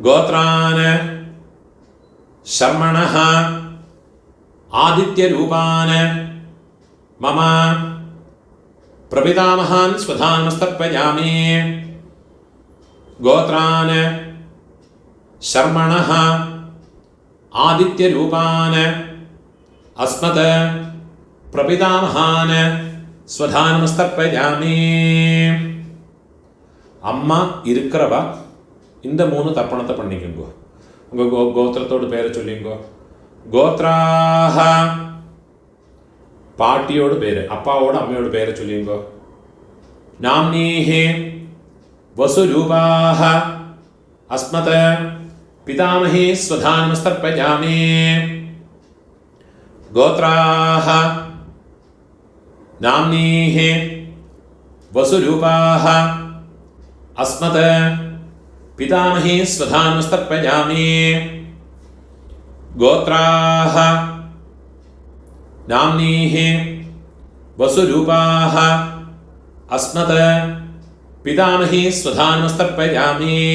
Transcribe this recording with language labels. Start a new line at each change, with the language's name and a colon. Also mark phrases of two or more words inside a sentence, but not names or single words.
Sanskrit: ഗോത്രാൻ ശർമ്മണഃ ആദിത്യരൂപാൻ മമ പ്രപിതാമഹാൻ സ്വധാനമസ്തർപ്പയാമി. ഗോത്രാൻ ശർമ്മണഃ ആദിത്യരൂപാൻ അസ്മത് പ്രപിതാമഹാൻ സ്വധാനമസ്തർപ്പയാമി.
Tamil: அம்மா இருக்கிறவா இந்த 3 தர்ப்பணத்தை பண்ணிக்கோங்க. உங்கள் கோத்திரத்தோட பேரை சொல்லிங்கோ. கோத்ராஹ பாட்டியோட பேர், அப்பாவோட அம்மையோட பேரை சொல்லிங்கோ.
Sanskrit: நாம்னீஹே வசுரூபாஹ அஸ்மத் பிதாமஹே ஸ்வதானமஸ்தர்ப்பயாமி. கோத்ராஹ நாம்னீஹே வசுரூபாஹ അസ്മത് പിതാമഹേ സ്വധാനമസ്തർപ്പയാമി. ഗോത്രാഹ നാംനീഃ വസുരൂപാഹ അസ്മത് പിതാമഹേ സ്വധാനമസ്തർപ്പയാമി.